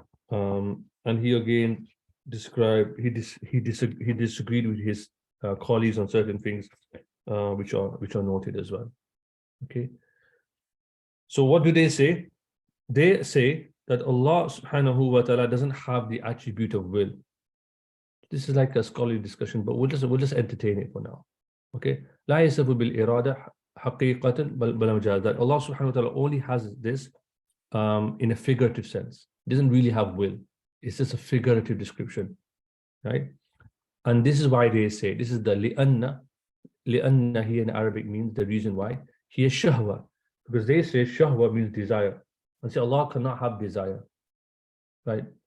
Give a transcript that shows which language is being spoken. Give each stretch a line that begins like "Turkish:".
English: And he again described, he disagreed with his colleagues on certain things, which are noted as well. Okay. So what do they say? They say that Allah subhanahu wa ta'ala doesn't have the attribute of will. This is like a scholarly discussion, but we'll just entertain it for now. Okay.
Arabic: لا يصف بالإرادة حقيقة بل مجاز.
English: That Allah subhanahu wa ta'ala only has this in a figurative sense. It doesn't really have will. It's just a figurative description, right? And this is why they say, this is the li'anna here in Arabic means the reason why. Here shahwa, because they say shahwa means desire. And say Allah cannot have desire, right?